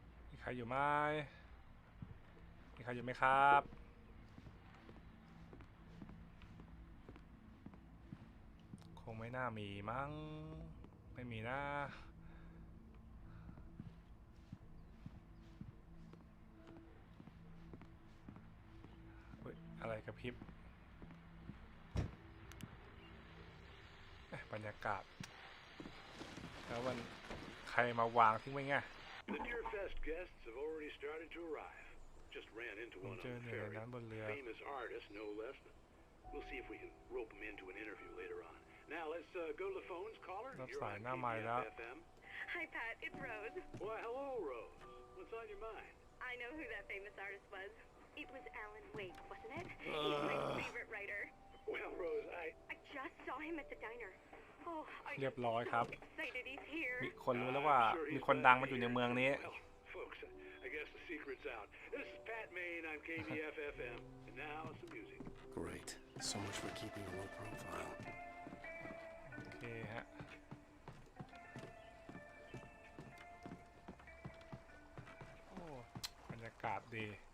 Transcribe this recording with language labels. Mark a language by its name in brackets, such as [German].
[Thai] มีใครอยู่ไหมมีใครอยู่ไหมครับคงไม่น่ามีมั้งไม่มีนะอะไรกระพริบบรรยากาศแล้ววันใครมาวางทิ้งไว้ไง [English] The Deer Fest guests have already started to arrive. Just ran into one on the ferry. Famous artist, no less. We'll see if we can rope him into an interview later on. Now let's go to the phones. Caller, you're on KBFM. Hi, Pat. It's Rose. Why, hello, Rose. What's on your mind? I know who that famous artist was. It was Alan Wake, wasn't it? He's my favorite writer. Well, Rose, I just saw him at the diner. Oh, [Thai] เรียบร้อยครับ [English] excited he's here. [Thai] มีคนรู้แล้วว่ามีคนดังมาอยู่ในเมืองนี้ [English] Well, folks, I guess the secret's out. This is Pat Main on KBFFM. And now some music. Great. So much for keeping a low profile. [Thai] โอเคฮะโอ้บรรยากาศดี